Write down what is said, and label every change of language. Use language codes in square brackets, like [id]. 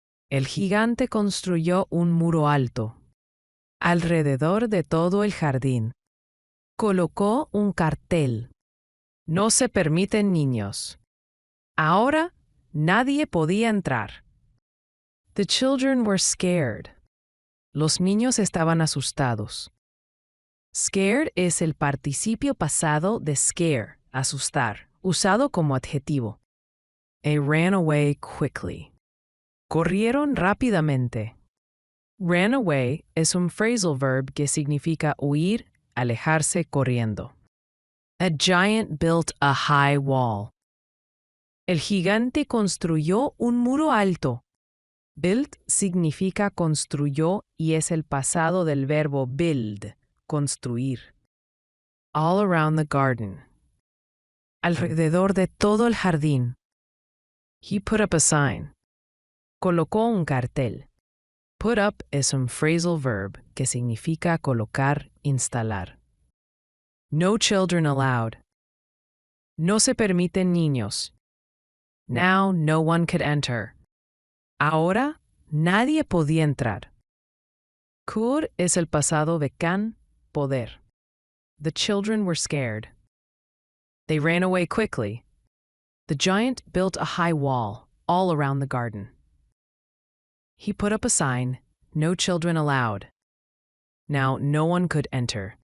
[es] El gigante construyó un muro alto alrededor de todo el jardín. Colocó un cartel. No se permiten niños. Ahora nadie podía entrar. [en] The children were scared. [es] Los niños estaban asustados. Scared es el participio pasado de scare, asustar, usado como adjetivo. [en] They ran away quickly. [es] Corrieron rápidamente. Ran away es un phrasal verb que significa huir, alejarse corriendo. [en] A giant built a high wall. [es] El gigante construyó un muro alto. Built significa construyó y es el pasado del verbo build, construir. [en] All around the garden. [es] Alrededor de todo el jardín. [en] He put up a sign. [es] Colocó un cartel. Put up es un phrasal verb que significa colocar, instalar. [en] No children allowed. [es] No se permiten niños. [en] Now no one could enter. [es] Ahora nadie podía entrar. Could es el pasado de can, poder. [en] The children were scared. They ran away quickly. The giant built a high wall all around the garden. He put up a sign, "No children allowed." Now no one could enter.